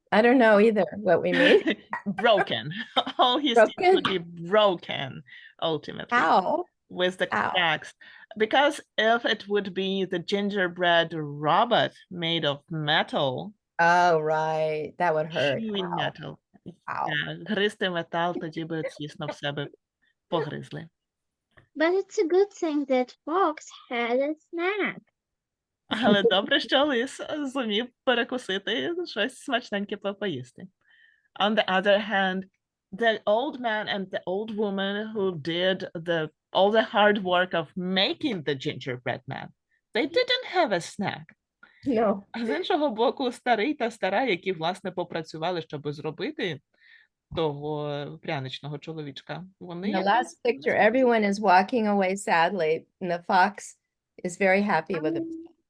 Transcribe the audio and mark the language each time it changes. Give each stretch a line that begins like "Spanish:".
English: I don't know either what we mean. Broken. All his teeth would be broken ultimately. How? With the Ow. cracks. Because if it would be the gingerbread robot made of metal, Oh, right. That would hurt. chewing Ow. metal, Ow.
Ukrainian: гризти метал, тоді би, звісно, в себе погризли.
English: But it's a good thing that fox had a snack.
Ukrainian: Але добре, що лис зумів перекусити щось смачненьке поїсти.
English: On the other hand, the old man and the old woman who did all the hard work of making the gingerbread man, they didn't have a snack. No.
Ukrainian: А з іншого боку, старий та стара, які, власне, попрацювали, щоб зробити того пряничного чоловічка, вони...
English: In the last picture, everyone is walking away sadly, and the fox is very happy with himself.